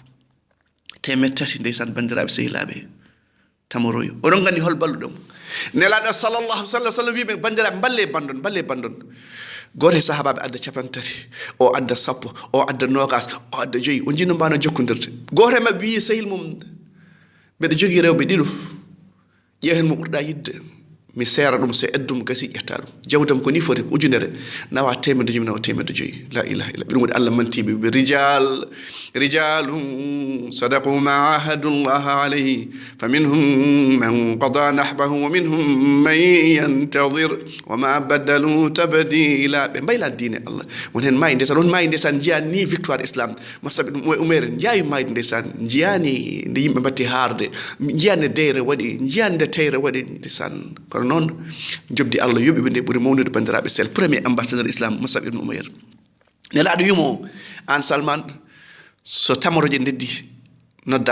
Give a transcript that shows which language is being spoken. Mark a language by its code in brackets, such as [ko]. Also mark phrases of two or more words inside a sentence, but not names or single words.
[ff] 300 ndeysan bandiraɓe sehilaɓe tamoroyo oɗon gandi hol balluɗom nelaɗo [ar] صلى الله عليه وسلم [ff] wiɓe bandiraɓe balle bandon goto e sahabaɓe adda 30 o adda 10 o adda 20 o adda 5 o jinno mbano jokkodirde goto e mabɓe wi sehil mum mbeɗa jogui rewɓe ɗiɗo ƴeewen mo ɓurɗa yidde mi seera ɗum so eddum gasi ƴetta ɗum jawdam ko ni foti ko ujunere nawa temedde joyi nawa temedde joyi [ar] لا إله إلا [ff] ɓe ɗum waɗi Allah mantiɓe ɓe [ar] رجال صدقوا ما عاهدوا الله عليه فمنهم من قضى نحبه ومنهم من ينتظر وما بدلوا تبديلا [ff] ɓe mbaylan diine Allah won hen mayi ndesan won mayi ndesan jiyani ni victoire islam masaɓe ɗum umere jaawi mayde ndesan jiyani nde yimɓe mbatti haarde jiyani nde deyre waɗi jiyani nde teyre waɗi ndesan kono noon jobdi Allah yoɓiɓe nde ɓuri mawnude bandiraɓe sel [fr] premier ambassadeur [ff] islam Musab ibn Umayr nelaɗo wimo an Salman so tamoroje ndeddi nodda